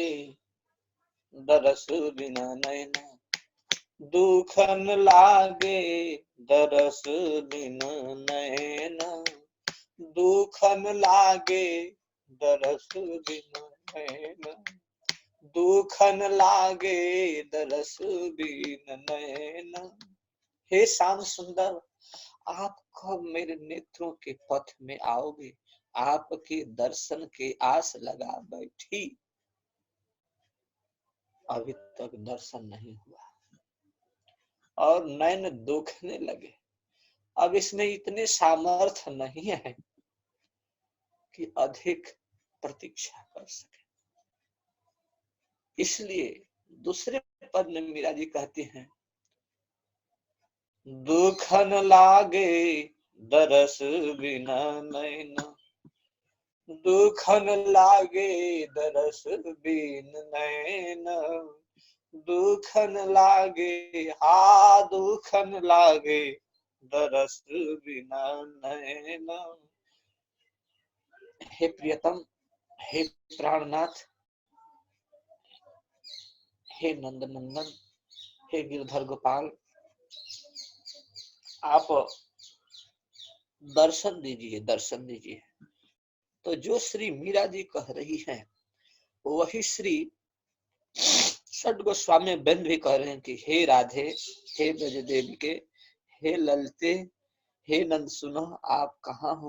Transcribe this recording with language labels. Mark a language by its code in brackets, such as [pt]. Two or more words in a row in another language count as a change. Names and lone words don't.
[bra] दरस बिना नैना, दुखन लागे दरस बिना नैना, दुखन लागे दरस बिना नैना, दुखन लागे दरस बिना नैना। [hi] हे श्याम सुंदर, आप कब मेरे नेत्रों के पथ में आओगे? आपके दर्शन के आस लगा बैठी, अभी तक दर्शन नहीं हुआ और नैन दुखने लगे। अब इसमें इतने सामर्थ्य नहीं है कि अधिक प्रतीक्षा कर सके। इसलिए दूसरे पद में मीरा जी कहती हैं, [bra] दुखन लागे दरस बिना नैना, दुखन लागे दरस बिन नैना, दुखन लागे, हा दुखन लागे दरस बिना नैना। [hi] हे प्रियतम, हे प्राणनाथ, हे नंद नंदन, हे गिरधर गोपाल, आप दर्शन दीजिए, दर्शन दीजिए। तो जो श्री मीरा जी कह रही हैं, वही श्री षड गोस्वामी वृंद भी कह रहे हैं कि हे राधे, हे ब्रज देवी के, हे ललते, हे नंद सुनो, आप कहाँ हो?